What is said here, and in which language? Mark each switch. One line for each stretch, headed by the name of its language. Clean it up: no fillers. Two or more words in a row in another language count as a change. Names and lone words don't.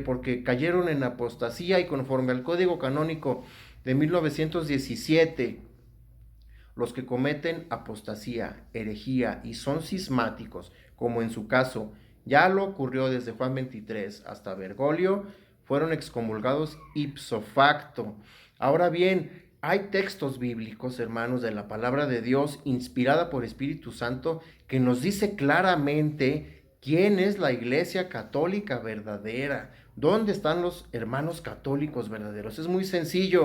Spanish: Porque cayeron en apostasía, y conforme al Código Canónico de 1917, los que cometen apostasía, herejía y son cismáticos, como en su caso ya lo ocurrió desde Juan 23 hasta Bergoglio, fueron excomulgados
Latin: ipso facto.
Spanish: Ahora bien, hay textos bíblicos, hermanos, de la palabra de Dios, inspirada por Espíritu Santo, que nos dice claramente quién es la Iglesia Católica verdadera, dónde están los hermanos católicos verdaderos. Es muy sencillo.